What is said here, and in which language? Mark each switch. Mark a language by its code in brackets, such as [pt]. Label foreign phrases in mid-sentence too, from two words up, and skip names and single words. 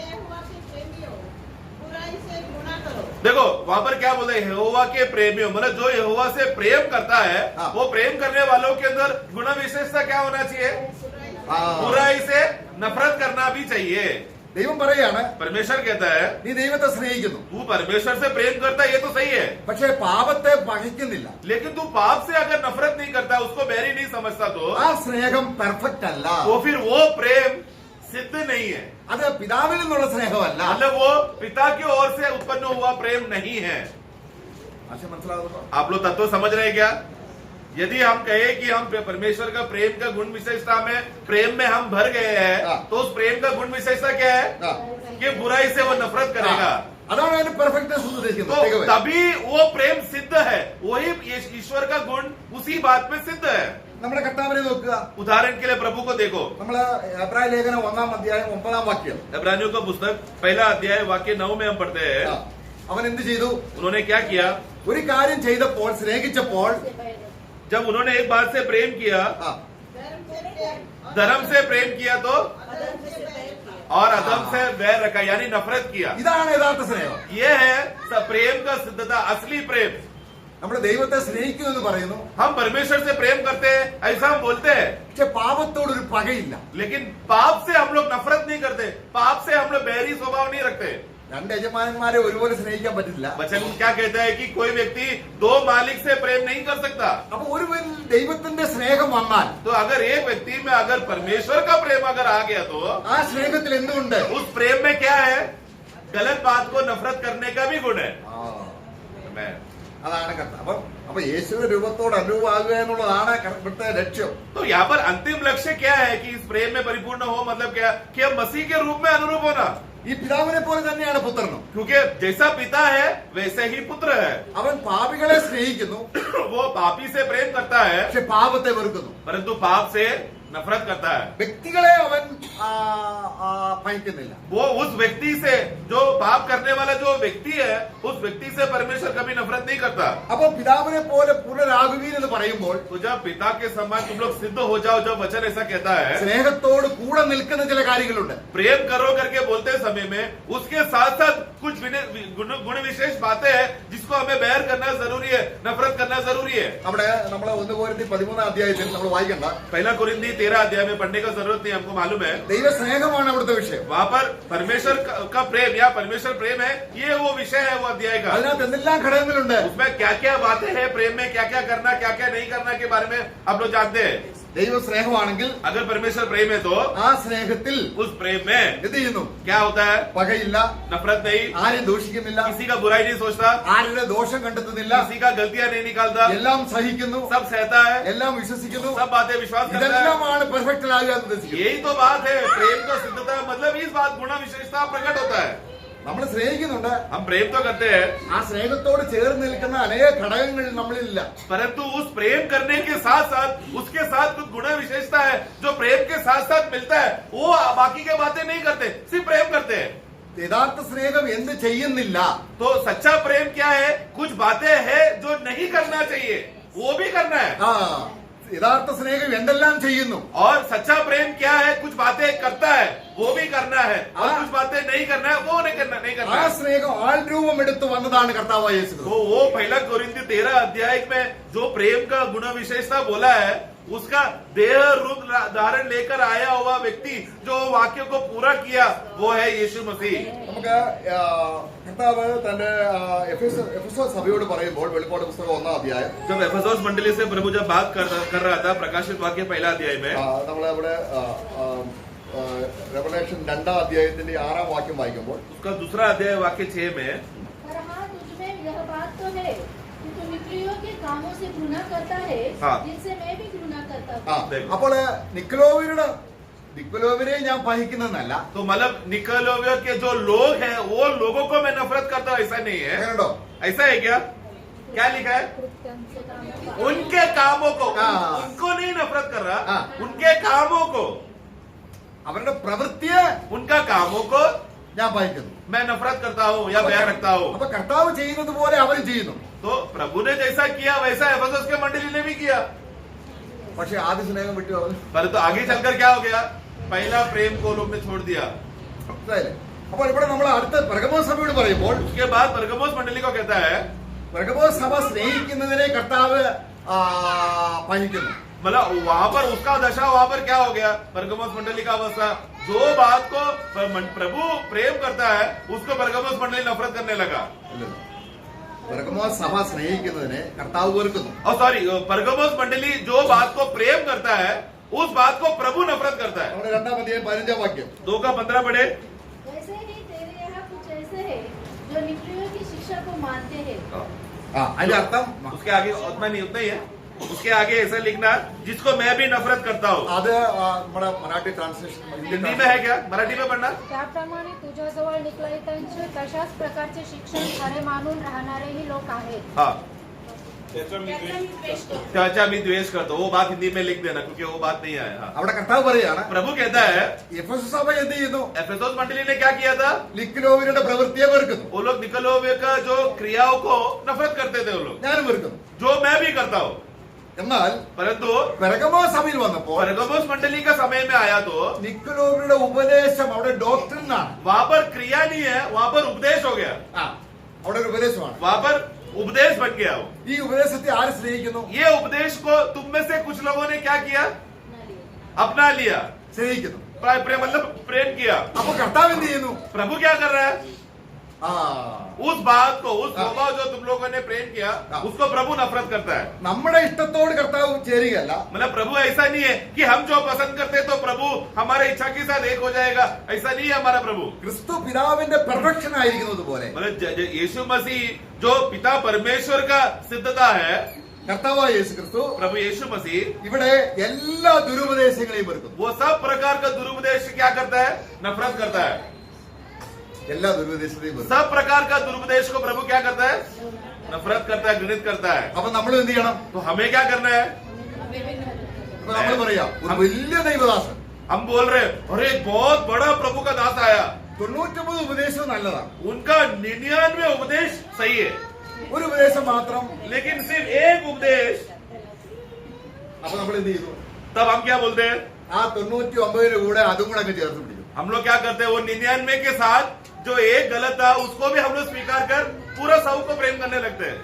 [hi] देखो वहां पर क्या बोलते हैं? यहोवा के प्रेमियों, मतलब जो यहोवा से प्रेम करता है, वो प्रेम करने वालों के अंदर गुण विशेषता क्या होना चाहिए? बुराई से नफरत करना भी चाहिए. [ml] ദൈവം പറയാണ്, [hi] परमेश्वर कहता है [ml] നീ ദൈവത്തെ സ്നേഹിക്കുന്നു, [hi] तू परमेश्वर से प्रेम करता है, ये तो सही है, [ml] പക്ഷേ പാപത്തെ പകയ്ക്കുന്നില്ല. [hi] लेकिन तू पाप से अगर नफरत नहीं करता, उसको बैरी नहीं समझता, [ml] ആ സ്നേഹം പെർഫെക്റ്റ് അല്ല. [hi] तो फिर वो प्रेम सिद्ध नहीं है, [ml] അത് പിതാവിൽ നിന്നുള്ള സ്നേഹമല്ല. [hi] मतलब वो पिता की ओर से उत्पन्न हुआ प्रेम नहीं है। [ml] ആശയം മനസ്സിലാകുന്നുണ്ടോ? [hi] आप लोग तत्व समझ रहे हैं क्या? यदि हम कहे कि हम परमेश्वर का प्रेम का गुण विशेषता में प्रेम में हम भर गए हैं, तो उस प्रेम का गुण विशेषता क्या है? ആ, कि बुराई से वो नफरत करेगा। [ml] അതാണ് അതിന്റെ പെർഫെക്റ്റ്നെസ് ഉദ്ദേശിക്കുന്നത്. [hi] तो [en] Take away. [hi] तभी वो प्रेम सिद्ध है, वही ईश्वर का गुण उसी बात में सिद्ध है। [ml] നമ്മുടെ കർത്താവിനെ നോക്കുക. [hi] उदाहरण के लिए प्रभु को देखो, [ml] നമ്മള് എബ്രായ ലേഖനം 1-ാം അധ്യായം 9-ാം വാക്യം. [hi] इब्रानियों का पुस्तक पहला अध्याय वाक्य 9 में हम पढ़ते हैं, [ml] ആ, അവൻ എന്ത് ചെയ്തു? [hi] उन्होंने क्या किया? [ml] ഒരു കാര്യം ചെയ്തപ്പോൾ, സ്നേഹിച്ചപ്പോൾ, [hi] जब उन्होंने एक बात से प्रेम किया, ആ, धर्म से प्रेम किया, तो अधर्म से प्रेम किया। और अधर्म से वैर रखा, यानी नफरत किया। [ml] ഇതാണ് യഥാർത്ഥ സ്നേഹം. [hi] ये है प्रेम का सिद्धता, असली प्रेम। [ml] നമ്മുടെ ദൈവത്തെ സ്നേഹിക്കുന്നു എന്ന് പറയുന്നു, [hi] हम परमेश्वर से प्रेम करते हैं, ऐसा हम बोलते हैं, [ml] പക്ഷെ പാപത്തോടൊരു പകയില്ല. [hi] लेकिन पाप से हम लोग नफरत नहीं करते, पाप से हम लोग बैरी स्वभाव नहीं रखते। [ml] രണ്ട് യജമാനന്മാരെ ഒരുപോലെ സ്നേഹിക്കാൻ പറ്റില്ല. [hi] वचन क्या कहता है कि कोई व्यक्ति दो मालिक से प्रेम नहीं कर सकता। [ml] അപ്പൊ ഒരുവൻ ദൈവത്തിന്റെ സ്നേഹം വന്നാൽ [hi] तो अगर एक व्यक्ति में अगर परमेश्वर का प्रेम अगर आ गया, तो [ml] ആ സ്നേഹത്തിൽ എന്തുണ്ട്? [hi] उस प्रेम में क्या है? गलत बात को नफरत करने का भी गुण है। Amen. [ml] അതാണ് കർത്താവ്. അപ്പൊ യേശുവിന്റെ രൂപത്തോട് അനുരൂപമാകുക എന്നുള്ളതാണ് ഇവിടുത്തെ ലക്ഷ്യം. [hi] तो यहाँ पर अंतिम लक्ष्य क्या है कि इस प्रेम में परिपूर्ण हो, मतलब क्या कि हम मसीह के रूप में अनुरूप होना, [ml] ഈ പിതാവിനെ പോലെ തന്നെയാണ് പുത്രനും. [hi] क्योंकि जैसा पिता है वैसे ही पुत्र है। [ml] അവൻ പാപികളെ സ്നേഹിക്കുന്നു, [hi] वो पापी से प्रेम करता है, [ml] പക്ഷെ പാപത്തെ വെറുക്കുന്നു. [hi] परंतु पाप से नफरत करता है। [ml] വ്യക്തികളെ അവൻ ഭയക്കുന്നില്ല. [hi] वो उस व्यक्ति से, जो पाप करने वाला जो व्यक्ति है, उस व्यक्ति से परमेश्वर कभी नफरत नहीं करता। [ml] അപ്പൊ പിതാവിനെ പോലെ പുനരാകുവീൻ എന്ന് പറയുമ്പോൾ [hi] तो जब पिता के समान तुम लोग सिद्ध हो जाओ, जब वचन ऐसा कहता है, [ml] സ്നേഹത്തോട് കൂടെ നിൽക്കുന്ന ചില കാര്യങ്ങളുണ്ട്. [hi] प्रेम करो करके बोलते समय में उसके साथ साथ कुछ गुण विशेष बातें हैं जिसको हमें बैर करना जरूरी है, नफरत करना जरूरी है। [ml] അവിടെ നമ്മൾ 1 Corinthians 13-ാം അധ്യായത്തിൽ നമ്മൾ വായിക്കണ്ട. [hi] पहला कुरिन्थी 13 अध्याय में पढ़ने का जरूरत नहीं, हमको मालूम है। [ml] ദൈവ സ്നേഹമാണ് അവിടുത്തെ വിഷയം. [hi] वहाँ पर परमेश्वर का प्रेम या परमेश्वर प्रेम है, ये वो विषय है वो अध्याय का। [ml] അതിനകത്ത് എന്തെല്ലാം ഘടകങ്ങളുണ്ട്? [hi] उसमें क्या क्या बातें हैं प्रेम में, क्या क्या करना क्या क्या नहीं करना के बारे में आप लोग जानते हैं। [ml] ദൈവ സ്നേഹമാണെങ്കിൽ [hi] अगर परमेश्वर प्रेम है तो [ml] ആ സ്നേഹത്തിൽ [hi] उस प्रेम में [ml] എന്ത് ചെയ്യുന്നു? [hi] क्या होता है? [ml] പകയില്ല, [hi] नफरत नहीं, [ml] ആരെയും ദൂഷിക്കുന്നില്ല, [hi] किसी का बुराई नहीं सोचता, [ml] ആരുടെ ദോഷം കണ്ടെത്തുന്നില്ല, [hi] किसी का गलतियां नहीं निकालता, [ml] എല്ലാം സഹിക്കുന്നു, [hi] सब सहता है, [ml] എല്ലാം വിശ്വസിക്കുന്നു. [hi] सब बातें विश्वास करता है। [ml] ഇതെല്ലാമാണ് പെർഫെക്റ്റ് ആകുക എന്ന് ഉദ്ദേശിക്കുന്നത്. [hi] यही तो बात है, प्रेम का सिद्धता मतलब इस बात गुण विशेषता प्रकट होता है। [ml] നമ്മൾ സ്നേഹിക്കുന്നുണ്ട്, [hi] हम प्रेम तो करते हैं, [ml] ആ സ്നേഹത്തോട് ചേർന്ന് നിൽക്കുന്ന അനേക ഘടകങ്ങൾ നമ്മളിലില്ല. [hi] परंतु उस प्रेम करने के साथ साथ उसके साथ कुछ गुण विशेषता है जो प्रेम के साथ साथ मिलता है, वो बाकी के बातें नहीं करते, सिर्फ प्रेम करते हैं। [ml] യഥാർത്ഥ സ്നേഹം എന്ത് ചെയ്യുന്നില്ല? [hi] तो सच्चा प्रेम क्या है? कुछ बातें हैं जो नहीं करना चाहिए, वो भी करना है। [ml] ആ യഥാർത്ഥ സ്നേഹം എന്തെല്ലാം ചെയ്യുന്നു? [hi] और सच्चा प्रेम क्या है? कुछ बातें करता है, वो भी करना है, और कुछ बातें नहीं करना है, वो नहीं करना ആ है। [ml] സ്നേഹം ആൾ രൂപം എടുത്തു വന്നതാണ് കർത്താവായ യേശു. [hi] तो वो पहला कोरिन्थी 13 अध्याय में जो प्रेम का गुण विशेषता बोला है, उसका देह रूप धारण लेकर आया हुआ व्यक्ति जो वाक्य को पूरा किया, वो है यीशु मसीह। [ml] നമുക്ക് കർത്താവ് തന്റെ എഫെസോസ് സഭയോട് പറയുമ്പോൾ വെളിപ്പാട് പുസ്തകം 1-ാം അധ്യായം [hi] जब एफेसोस मंडली से प्रभु जब बात कर रहा था प्रकाशित वाक्य पहला अध्याय में, [ml] നമ്മളവിടെ റെവലേഷൻ 2-ാം അധ്യായത്തിന്റെ 6-ാം വാക്യം വായിക്കുമ്പോൾ [hi] उसका दूसरा अध्याय वाक्य 6 में, पर हाँ, तुझमें यह बात तो है कि तू निकलियों के कामों से घृणा करता है, हाँ। जिनसे मैं भी घृणा करता ആ हूँ। [ml] അപ്പോൾ നിക്കലോവിനെ ഞാൻ പഹിക്കുന്നതല്ല. [hi] तो मतलब निकलोविया के जो लोग हैं वो लोगों को मैं नफरत करता हूँ, ऐसा नहीं है। [ml] അങ്ങനെയുണ്ടോ? [hi] ऐसा है क्या? क्या लिखा है? उनसे कामों का- उनके कामों को, हाँ। उनको नहीं नफरत कर रहा, हाँ। उनके कामों को, [ml] അവരുടെ പ്രവൃത്തിയെ [hi] उनका कामों को [ml] ഞാൻ പഹിക്കുന്നു. [hi] मैं नफरत करता हूँ या बैर रखता हूँ। [ml] അപ്പൊ കർത്താവ് ചെയ്യുന്നത് പോലെ അവരും ചെയ്യുന്നു. तो प्रभु ने जैसा किया वैसा एफेसोस के मंडली ने भी किया, പക്ഷെ ആദ്യ സ്നേഹം വിട്ടു അവർ. [hi] परंतु आगे चलकर क्या हो गया? पहला प्रेम को लोग ने छोड़ दिया। [ml] മനസ്സിലായില്ലേ? അപ്പോൾ ഇവിടെ നമ്മൾ അടുത്ത പെർഗമോസ് സഭയോട് പറയുമ്പോൾ [hi] उसके बाद परगमोस मंडली को कहता है, [ml] പെർഗമോസ് സഭ സ്നേഹിക്കുന്നതിനെ കർത്താവ് പഹിക്കുന്നു. [hi] मतलब वहां पर उसका दशा वहां पर क्या हो गया, परगमोस मंडली का अवस्था, जो बात को प्रभु प्रेम करता है उसको परगमोस मंडली नफरत करने लगा। [ml] പെർഗമോസ് സഭ സ്നേഹിക്കുന്നതിനെ കർത്താവ് വെറുക്കുന്നു. [hi] और सॉरी, परगमोस मंडली जो बात को प्रेम करता है उस बात को प्रभु नफरत करता है। [ml] നമ്മുടെ 2-ാം അധ്യായം 15-ാം വാക്യം [hi] 2:15 पढ़े। वैसे ही तेरे यहाँ कुछ ऐसे है जो निकलियों की शिक्षा को मानते हैं। [ml] അതിന്റെ अर्थം [hi] उसके आगे उतना नहीं, उतना ही है। उसके आगे ऐसा लिखना, जिसको मैं भी नफरत करता हूँ। [ml] അത് നമ്മുടെ മറാठी ट्रान्सलेशन [hi] हिंदी में है क्या, मराठी में पढ़ना। [mr] त्याप्रमाणे तुझ्याजवळ निकलाइतांचे तशाच प्रकारचे शिक्षण खरे मानून राहणारेही लोक आहेत. [hi] हाँ, [mr] त्याचा मी द्वेष करतो. [hi] चाचा [mr] मी द्वेष [hi] करता हूँ, वो बात हिंदी में लिख देना क्योंकि वो बात नहीं आया। हाँ। [ml] അവിടെ കർത്താവ് പറയാണ്, [hi] प्रभु कहता है, [ml] എഫെസോസ് സഭ എന്ത് ചെയ്യുന്നു? [hi] एफेसोस मंडली ने क्या किया था, [ml] ലിക്കലോവിയുടെ പ്രവൃത്തിയെ വെറുക്കുന്നു. [hi] वो लोग निकलोवे का जो क्रियाओं को नफरत करते थे वो लोग, [ml] ഞാനും വെറുക്കുന്നു. [hi] जो मैं भी करता हूँ। [ml] എന്നാൽ [hi] परंतु [ml] പെർഗമോസ് സഭയിൽ വന്നപ്പോൾ [hi] परगमोस मंडली का समय में आया तो [ml] നിക്കലോവിയുടെ ഉപദേശം അവിടെ ഡോക്ട്രിൻ ആണ്. [hi] वहां पर क्रिया नहीं है, वहां पर उपदेश हो गया, [ml] അവിടെ ഒരു ഉപദേശമാണ്. [hi] वहां पर उपदेश बन गया वो। [ml] ഈ ഉപദേശത്തെ ആര് സ്നേഹിക്കുന്നു? [hi] ये उपदेश को तुम में से कुछ लोगों ने क्या किया, अपना लिया, [ml] സ്നേഹിക്കുന്നു. [hi] मतलब प्रेम किया। [ml] അപ്പൊ കർത്താവ് എന്ത് ചെയ്യുന്നു? [hi] प्रभु क्या कर रहा है, ആ उस बात को, उस स्वभाव जो तुम लोगों ने प्रेम किया उसको प्रभु नफरत करता है। [ml] നമ്മുടെ ഇഷ്ടത്തോട് കർത്താവ് ചേരുകയല്ല. [hi] मतलब प्रभु ऐसा नहीं है कि हम जो पसंद करते हैं तो प्रभु हमारे इच्छा के साथ एक हो जाएगा, ऐसा नहीं है हमारा प्रभु। [ml] ക്രിസ്തു പിതാവിന്റെ പെർഫെക്ഷൻ ആയിരിക്കുന്നത് പോലെ [hi] मतलब यीशु मसीह जो पिता परमेश्वर का सिद्धता है, [ml] കർത്താവായ യേശു ക്രിസ്തു [hi] प्रभु यीशु मसीह [ml] ഇവിടെ എല്ലാ ദുരുപദേശങ്ങളെയും വെറുക്കുന്നു. [hi] वो सब प्रकार का दुरुपदेश क्या करता है, नफरत करता है। [ml] എല്ലാ ദുരുപദേശങ്ങളെയും വെറുക്കുന്നു. [hi] सब प्रकार का दुरुपदेश को प्रभु क्या करता है, नफरत करता है, घृणित करता है। [ml] അപ്പൊ നമ്മൾ എന്ത് ചെയ്യണം? [hi] तो हमें क्या करना है, [ml] അപ്പൊ നമ്മൾ പറയാം, ഒരു വലിയ ദൈവദാസൻ [hi] हम बोल रहे हैं अरे एक बहुत बड़ा प्रभु का दास आया, [ml] 99 ഉപദേശവും നല്ലതാണ്, [hi] उनका 99 उपदेश सही है, [ml] ഒരു ഉപദേശം മാത്രം. [hi] लेकिन सिर्फ एक उपदेश। [ml] അപ്പൊ നമ്മൾ എന്ത് ചെയ്തു? [hi] तब हम क्या बोलते हैं, [ml] ആ 99 കൂടെ അതും കൂടെ അങ്ങ് ചേർത്ത് പിടിക്കും. [hi] हम लोग क्या करते हैं, वो 99 के साथ जो एक गलत था उसको भी हम लोग स्वीकार कर पूरा 100 को प्रेम करने लगते हैं।